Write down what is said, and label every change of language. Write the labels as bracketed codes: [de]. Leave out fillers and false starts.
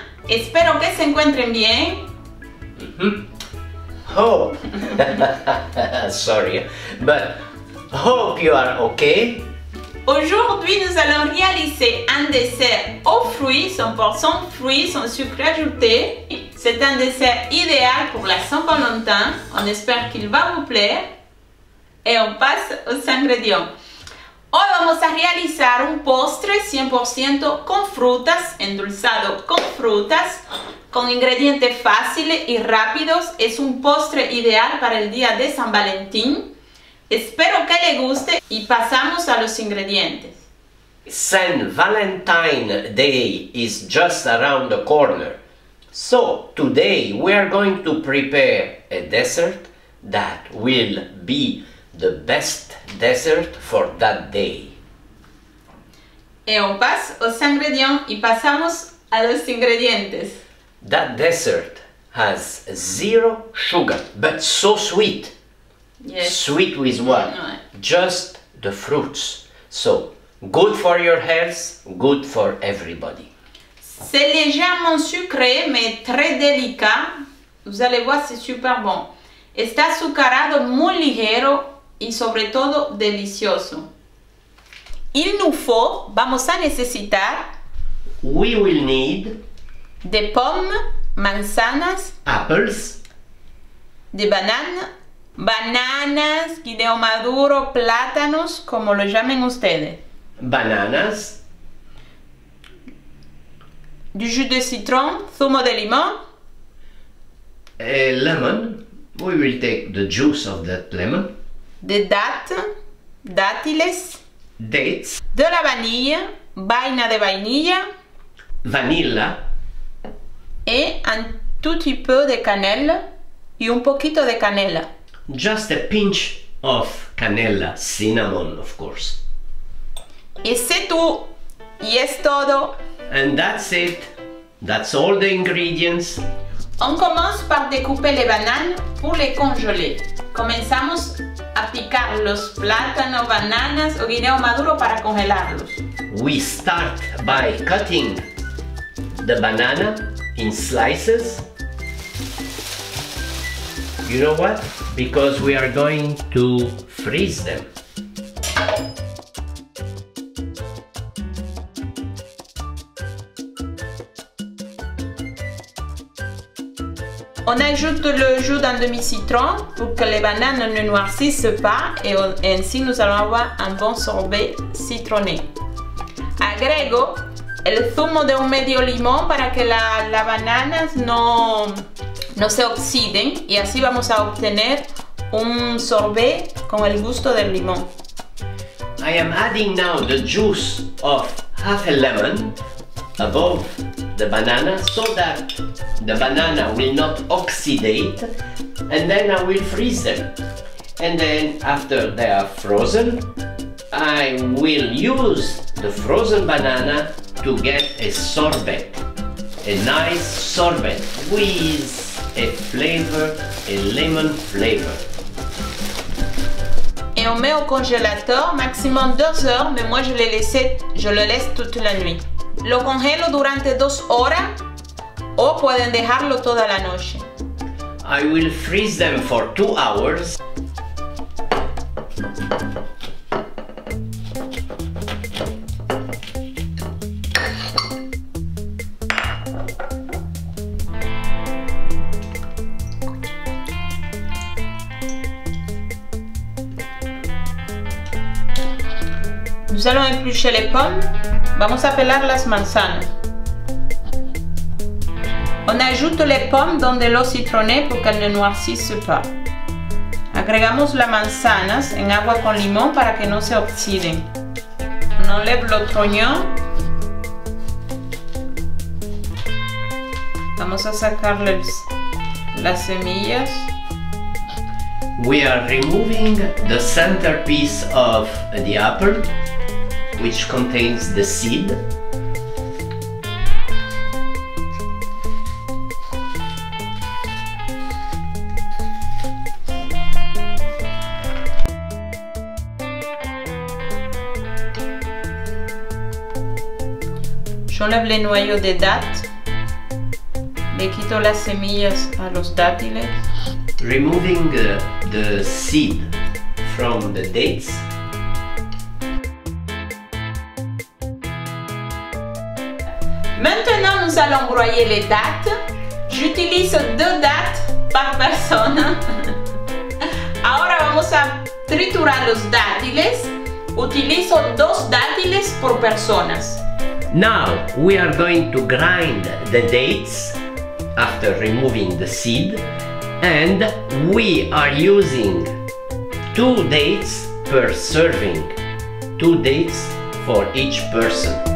[es] Espero que se encuentren bien. [en] Hope. Sorry, but hope you are okay. [fr] Aujourd'hui, nous allons réaliser un dessert aux fruits, 100% fruits, sans sucre ajouté. C'est un dessert idéal pour la Saint-Valentin. On espère qu'il va vous plaire. Et on passe aux ingrédients. [es] Hoy vamos a realizar un postre 100% con frutas, endulzado con frutas, con ingredientes fáciles y rápidos. Es un postre ideal para el día de San Valentín. Espero que le guste y pasamos a los ingredientes. [en] Saint Valentine Day is just around the corner. So today we are going to prepare a dessert that will be the best dessert for that day. [fr] Et on passe aux ingrédients [es] y pasamos a los ingredientes. [en] That dessert has 0 sugar, but so sweet. Yes. Sweet with what? [fr] Ouais. [en] Just the fruits. So, good for your health, good for everybody. [fr] C'est légèrement sucré, mais très délicat. Vous allez voir, c'est super bon. [es] Está azucarado, muy ligero y sobre todo delicioso. [fr] Il nous faut, [es] vamos a necesitar [en] We will need [fr] de pommes, [es] manzanas, [en] apples, [es] de bananas, guineo maduro, plátanos, como lo llamen ustedes. [en] bananas, [fr] Du jus de citron, [es] zumo de limón, [en] a lemon. We will take the juice of that lemon, [es] de dátiles, [en] dates, [es] de la vanilla, vaina de vainilla [en] vanilla, [fr] et un tout petit peu de [es] canela y un poquito de canela. [en] just a pinch of canela, cinnamon of course. [fr] Et c'est tout. [es] Y es todo. [en] And that's it. That's all the ingredients. [fr] On commence par découper les bananes pour les congeler. [es] Comenzamos a picar los plátanos, bananas o guineo maduro para congelarlos. [en] We start by cutting the banana in slices. You know what? Because we are going to freeze them. [fr] On ajoute le jus d'un demi-citron pour que les bananes ne noircissent pas et ainsi nous allons avoir un bon sorbet citronné. [es] Agrego el zumo de un medio limón para que las bananas no se oxiden y así vamos a obtener un sorbet con el gusto del limón. [en] I am adding now the juice of half a lemon above the banana so that the banana will not oxidate, and then I will freeze them. And then after they are frozen, I will use the frozen banana to get a sorbet, a nice sorbet with a flavor, a lemon flavor. [fr] Et on met au congélateur maximum 2 heures, mais moi je le laisse toute la nuit. [es] Lo congelo durante 2 horas o pueden dejarlo toda la noche. [en] I will freeze them for 2 hours. [fr] Nous allons éplucher les pommes. [es] Vamos a pelar las manzanas. [fr] On ajoute les pommes dans de l'eau citronnée pour qu'elles ne noircissent pas. [es] Agregamos las manzanas en agua con limón para que no se oxiden. [fr] On enlève le trognon. [es] Vamos a sacar las semillas. [en] We are removing the centerpiece of the apple, which contains the seed. [fr] J'enlève les noyaux des dattes. [es] Le quito las semillas a los dátiles. [en] Removing the seed from the dates. [fr] Maintenant, nous allons broyer les dattes. J'utilise 2 dattes par personne. [es] Ahora vamos a triturar los dátiles. Utilizo 2 dátiles por personas. [en] Now we are going to grind the dates after removing the seed, and we are using 2 dates per serving, 2 dates for each person.